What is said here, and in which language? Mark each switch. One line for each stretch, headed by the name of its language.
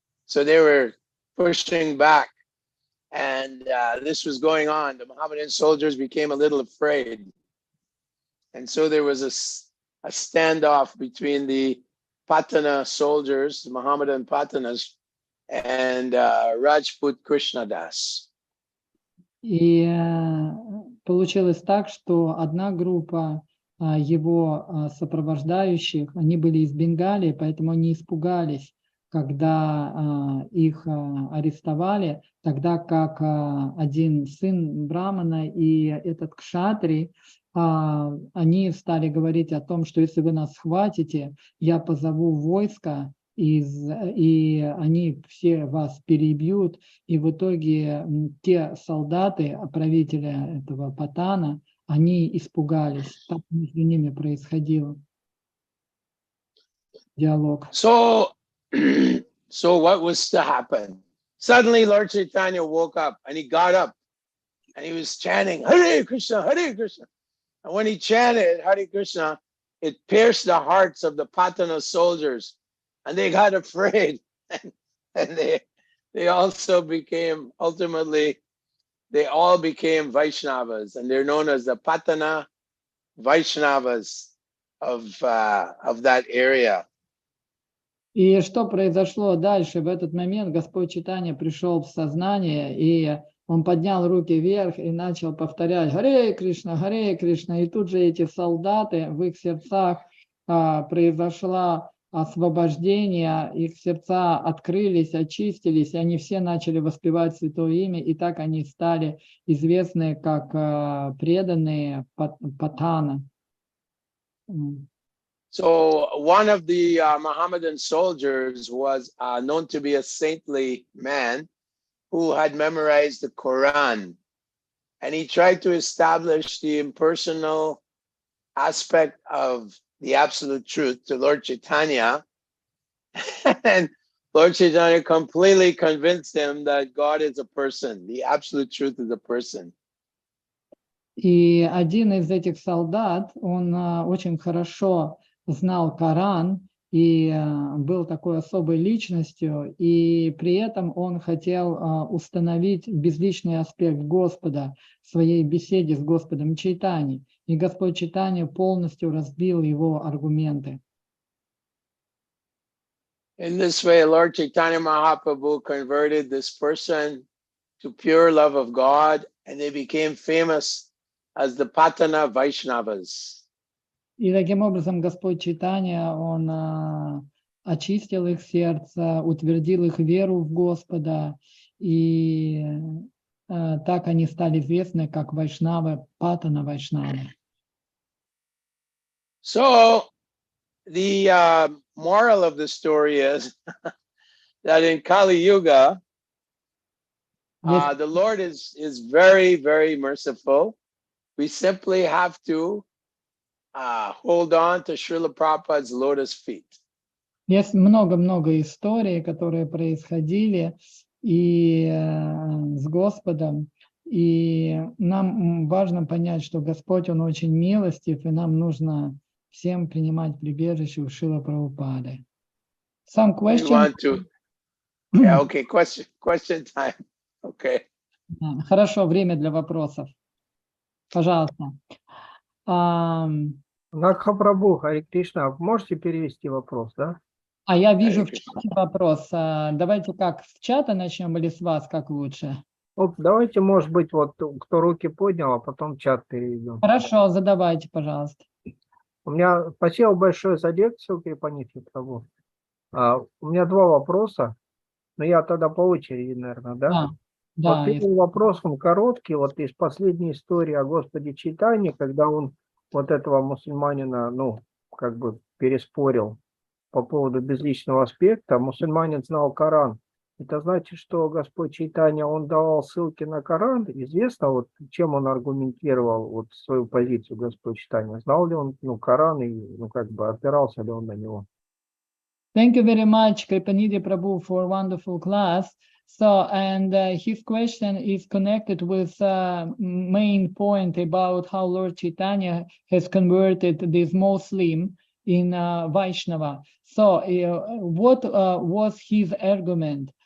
English: So they were pushing back, and this was going on. The Mohammedan soldiers became a little afraid. And so there was a standoff between the Patana soldiers, the Mohammedan Patanas, and Rajput Krishna Das.
Russian: И получилось так, что одна группа его сопровождающих, они были из Бенгалии, поэтому они испугались, когда их арестовали, тогда как один сын Брамана и этот Кшатри, они стали говорить о том, что если вы нас схватите, я позову войско, и они все вас перебьют. И в итоге те солдаты, правителя этого Патана, они испугались. Так между ними происходил диалог.
English: So what was to happen? Suddenly Lord Chaitanya woke up, and he got up and he was chanting Hare Krishna, Hare Krishna. And when he chanted Hare Krishna, it pierced the hearts of the Patana soldiers, and they got afraid. And they also became, ultimately, they all became Vaishnavas, and they're known as the Patana Vaishnavas of that area.
Russian: И что произошло дальше? В этот момент Господь Чайтанья пришел в сознание, и он поднял руки вверх и начал повторять «Харе Кришна, Харе Кришна». И тут же эти солдаты, в их сердцах произошло освобождение, их сердца открылись, очистились, и они все начали воспевать Святое Имя, и так они стали известны как преданные Патана.
English: So one of the Mohammedan soldiers was known to be a saintly man who had memorized the Quran, and he tried to establish the impersonal aspect of the absolute truth to Lord Chaitanya, and Lord Chaitanya completely convinced him that God is a person, the absolute truth is a person.
Russian: И один из этих солдат, он очень хорошо знал Коран, и был такой особой личностью, и при этом он хотел установить безличный аспект Господа в своей беседе с Господом Чайтаньей. И Господь Чайтанья полностью разбил его аргументы.
English: In this way, Lord Chaitanya Mahaprabhu converted this person to pure love of God, and they became famous as the Patana Vaishnavas.
Russian: И таким образом Господь Чайтанья, он очистил их сердце, утвердил их веру в Господа, и так они стали известны как Вайшнавы, Патана Вайшнавы.
English: So, the moral of the story is that in Kali Yuga, the Lord is very, very merciful. We simply have to hold on to Srila Prabhupada's lotus feet.
Russian: Есть много-много историй, которые происходили и с Господом, и нам важно понять, что Господь, Он очень милостив, и нам нужно всем принимать прибежище у Шрила Прабхупады.
English: Some question? Yeah, okay, question time. Okay.
Russian: Хорошо, время для вопросов. Пожалуйста. Накхапрабху, Хари Кришна, можете перевести вопрос, да? А я вижу в чате вопрос. Давайте как, с чата начнем или с вас, как лучше? Вот давайте, может быть, вот кто руки поднял, а потом чат переведем. Хорошо, задавайте, пожалуйста. У меня спасибо большое за лекцию, Крипанидhi Прабху. У меня два вопроса, но я тогда по очереди, наверное, да? Да. Вот первый вопрос, он короткий, вот из последней истории о Господе Чайтанье, когда он вот этого мусульманина, ну, как бы переспорил по поводу безличного аспекта. Мусульманин знал Коран. Это значит, что Господь Чайтанья, он давал ссылки на Коран. Известно, вот чем он аргументировал вот свою позицию, Господь Чайтанья. Знал ли он, ну, Коран и, ну, как бы опирался ли он на него?
English: Thank you very much, Kripanidhi Prabhu, for a wonderful class. So, and his question is connected with main point about how Lord Chaitanya has converted this Muslim in Vaishnava. So, what was his argument?